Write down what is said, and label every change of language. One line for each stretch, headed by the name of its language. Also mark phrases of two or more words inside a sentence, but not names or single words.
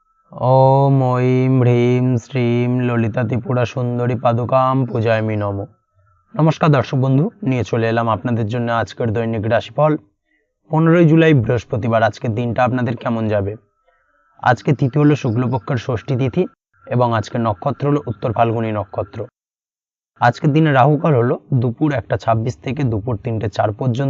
Sanskrit: ओम ऐं ह्रीं श्रीं ललिता त्रिपुरा सुंदरी पादुकां पूजायामि नमो।
Hindi: नमस्कार दर्शक बंधु,
Bangla: নিয়ে চলে এলাম আপনাদের জন্য আজকের দৈনিক রাশিফল 15 জুলাই বৃহস্পতিবার। আজকের দিনটা আপনাদের কেমন যাবে? আজকে তিথি হলো শুক্লপক্ষের ষষ্ঠী তিথি এবং আজকের নক্ষত্র হলো উত্তর ফাল্গুনী নক্ষত্র। আজকের দিনে রাহুকাল হলো দুপুর 1:26 থেকে দুপুর 3:04 পর্যন্ত।